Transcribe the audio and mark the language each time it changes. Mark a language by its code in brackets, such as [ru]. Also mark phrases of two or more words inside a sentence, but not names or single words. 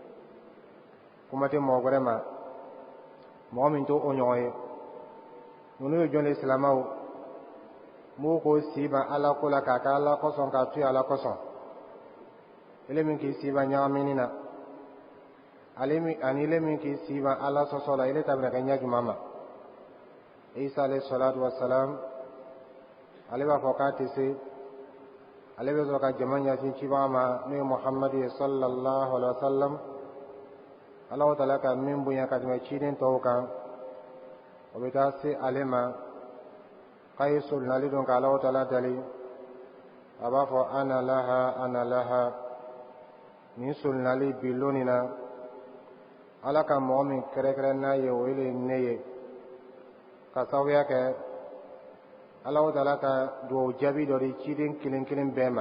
[bm] Kuma tɛ mɔgɔ wɛrɛ ma, mɔgɔ min t'o ɲɔgɔn ye. Ninnu ye jɔn de silamɛw, m'o ko si ban Ala ko la k'a kɛ Ala kosɔn k'a to yen Ala kosɔn. Ele min k'i si ban ɲagamini na, ani ele min k'i si ban Ala sɔsɔ la, ele ta bɛna kɛ ɲɛ jumɛn ma. [ar] عيسى عليه الصلاة والسلام, [bm] ale b'a fɔ k'a tɛ se, ale bɛ sɔrɔ ka jama ɲɛsin cibaga ma n'o ye Muhamadu ye [ar] صلى الله عليه وسلم. [bm] Alahu Taala ka min bonya ka tɛmɛ ciden tɔw kan, o bɛ taa se ale ma, k'a ye sorinali don ka Alahu Taala dali, a b'a fɔ ana laha, nin sorinali bi loni na, Ala ka mɔgɔ min kɛrɛkɛrɛ n'a ye o ye ne ye, ka sababuya kɛ Alahu Taala ka dugawu jaabi dɔ di ciden kelen kelen bɛɛ ma.